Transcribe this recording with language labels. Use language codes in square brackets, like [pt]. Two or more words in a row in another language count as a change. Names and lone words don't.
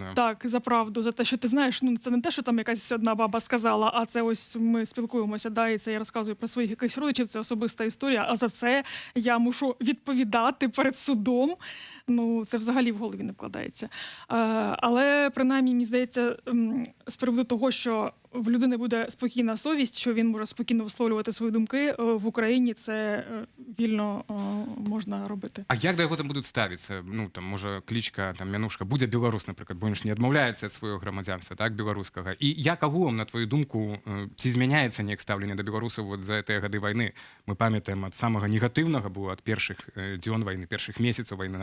[uk] Так, за правду, за те, що ти знаєш, ну це не те, що там якась одна баба сказала, а це ось ми спілкуємося, да, і це я розказую про своїх якихось родичів, це особиста історія, а за це я мушу відповідати перед судом. Ну, це взагалі в голові не вкладається. Але, принаймні, мені здається, з приводу того, що в людини буде спокійна совість, що він може спокійно висловлювати свої думки, в Україні це вільно можна робити. [be] А як до яго там будуць ставіцца? Ну там можа клічка там Мянушка будзе беларус, напрыклад, бо ён ж не адмаўляецца ад свайго грамадзянства, так, беларускага. І як агулам, на твою думку, ці змяняецца неяк стаўленне да беларусаў вот за гэтыя гады вайны? Мы памятаем, ад самага негатыўнага было ад першых дзён вайны, першых месяцаў вайны.